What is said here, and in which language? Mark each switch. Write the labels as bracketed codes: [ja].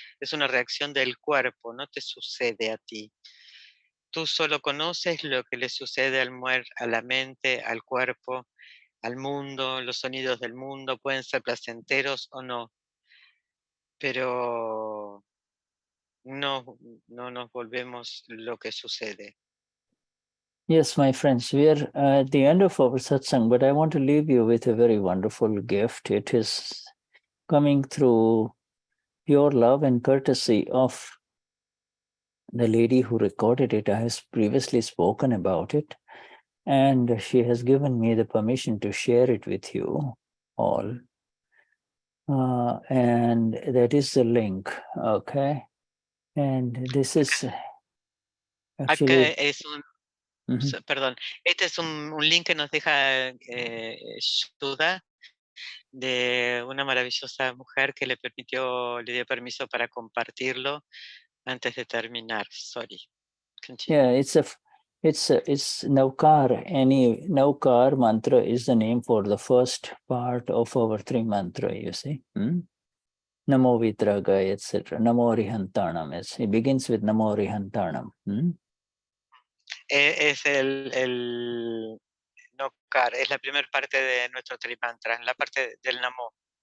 [es] Es una reacción del cuerpo, no te sucede a ti. Tú solo conoces lo que le sucede a la mente, al cuerpo, al mundo. Los sonidos del mundo pueden ser placenteros o no, pero no nos volvemos lo que sucede. [en] Yes, my friends, we are at the end of our satsang, but I want to leave you with a very wonderful gift. It is coming through pure love and courtesy of the lady who recorded it. I have previously spoken about it, and she has given me the permission to share it with you all. And that is the link, okay? And this is actually... [es] Acá es perdón, este es un link que nos deja Shuddha, de una maravillosa mujer que le dio permiso para compartirlo antes de terminar. [en] Sorry. Continue. Yeah, it's Naukar. Naukar mantra is the name for the first part of our three mantra, you see. Namo Vitraga, etc. Namo Rihantanam. It begins with Namo Rihantanam. [es] Es el Nokar, es la primera parte de nuestro trimantra, la parte del Namo.